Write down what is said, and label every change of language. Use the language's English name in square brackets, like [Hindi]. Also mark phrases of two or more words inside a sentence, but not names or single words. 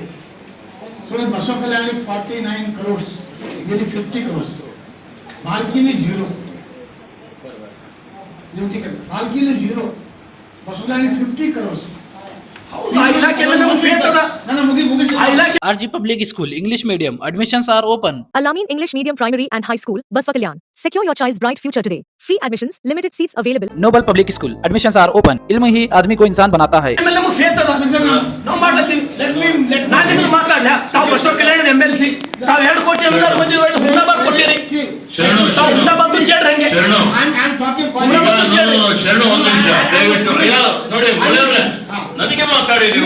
[Kannada] ಸೊ ಬಸವ ಕಲ್ಯಾಣ 49 crores, ಇದರಲ್ಲಿ 50 crores. ಬಾಲ್ಕಿನಿ 0, ನಿರ್ಮಿತಿ ಕೇಂದ್ರ ಬಾಲ್ಕಿನಿ 0, ಬಸವ ಕಲ್ಯಾಣ 50 crores. [English] RG Public School, English Medium. Admissions are open. Alamin English Medium Primary and High School, Baswa Kalyan. Secure your child's bright future today. Free admissions, limited seats available. Noble Public School. Admissions are open. [Urdu] इल्म ही आदमी को इंसान बनाता है. [Kannada] ನಾನು ನಿಮಗೆ ಮಾತಾಡಲ. ತಾವು ಬಸವ ಕಲ್ಯಾಣ MLC, ತಾವು 2 ಕೋಟಿ ಅನುದಾನ ಬಂದಿದ್ದು ಹುಂಡಾಬಾದ್ ಕೊಟ್ಟಿರಿ. ತಾವು ಹುಂಡಾಬಾದ್ ಕೇಳ್ರಿ ಹಂಗೆ. ನನಗೆ ಮಾತಾಡಿ ನೀವು.